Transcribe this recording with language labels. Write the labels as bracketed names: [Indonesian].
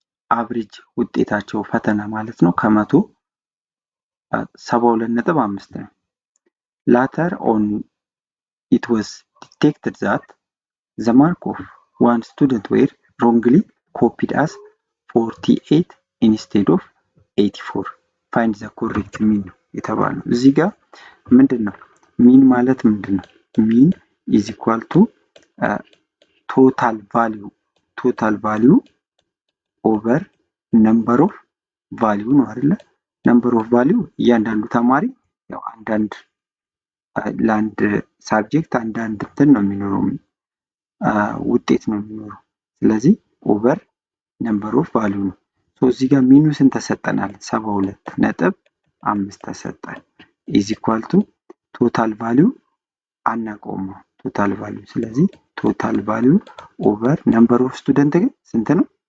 [Amharic] አቨሬጅ ውጤታቸው ፈተና ማለት ነው ከመቶ 72.5 ነው። [English] later on it was detected that the mark of one student were wrongly copied as 48 instead of 84 find the correct mean [Amharic] የተባለው እዚህ ጋር ምንድነው ሚን ማለት ምንድነው? [English] ሚን is equal to total value over number of value [Amharic] ነው አይደለ? number of value እያንዳንዱ ተማሪ ያው አንዳንድ ለአንድ ሳብጀክት አንዳንድ እንትን ነው የሚኖረው ውጤት ነው የሚኖረው። ስለዚህ [English] ኦቨር ነምበር ኦፍ ቫልዩ [Amharic] ነው። እዚህ ጋር ሚኑ ስንት ተሰጠናል? 72.5 ተሰጠን። [English] ኢዝ ኢኳል ቱ ቶታል ቫልዩ [Amharic] አናውቀውም ነው [English] ቶታል ቫልዩ። ስለዚህ ቶታል ቫልዩ ኦቨር ነምበር ኦፍ ስቱደንት [Amharic] ግን ስንት ነው?